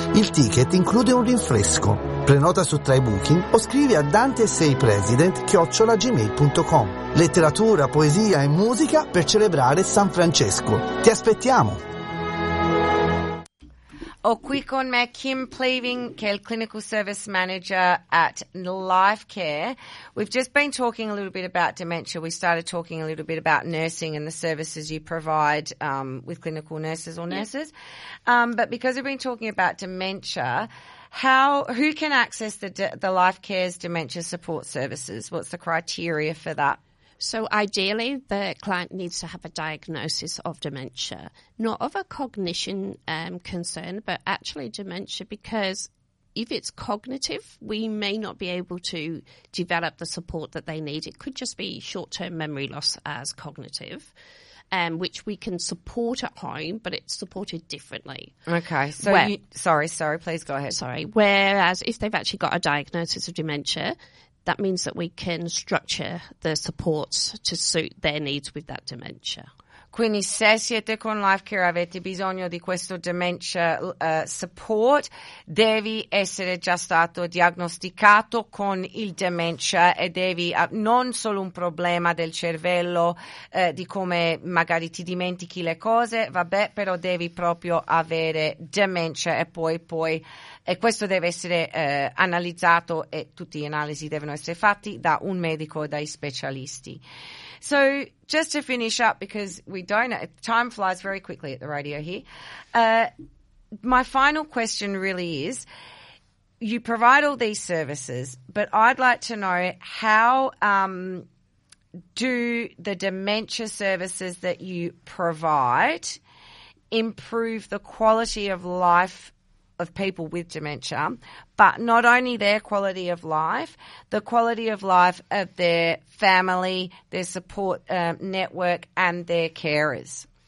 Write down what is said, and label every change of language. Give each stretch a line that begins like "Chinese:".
Italian: Il ticket include un rinfresco. Prenota su Tribooking o scrivi a dante6president@gmail.com. Letteratura, poesia e musica per celebrare San Francesco. Ti aspettiamo! Ho qui con me Kim Pleving, che è il
English: Clinical Service Manager at Life Care. We've just been talking a little bit about dementia. We started talking a little bit about nursing and the services you provide with clinical nurses or nurses. Yeah. But because we've been talking about dementia, who can access the Life Care's dementia support services? What's the criteria for that? So ideally, the client needs to have a diagnosis of dementia, not of a cognition concern, but actually dementia, because if it's cognitive, we may not be able to develop the support that they need. It could just be short-term memory loss as cognitive, which we can support at home, but it's supported differently. Okay. So, please go ahead. Sorry. Whereas if they've actually got a diagnosis of dementia, that means that we can structure the supports to suit their needs with that dementia.
Italian: Quindi se siete con Life Care, avete bisogno di questo dementia support, devi essere già stato diagnosticato con il dementia e devi non solo un problema del cervello, di come magari ti dimentichi le cose, vabbè, però devi proprio avere dementia e poi e questo deve essere analizzato e tutti gli analisi devono essere fatti da un medico o dai specialisti.
English: So just to finish up, because we don't, time flies very quickly at the radio here. My final question really is, you provide all these services, but I'd like to know how do the dementia services that you provide improve the quality of life of people with dementia, but not only their quality of life, the quality of life of their family, their support network and their carers?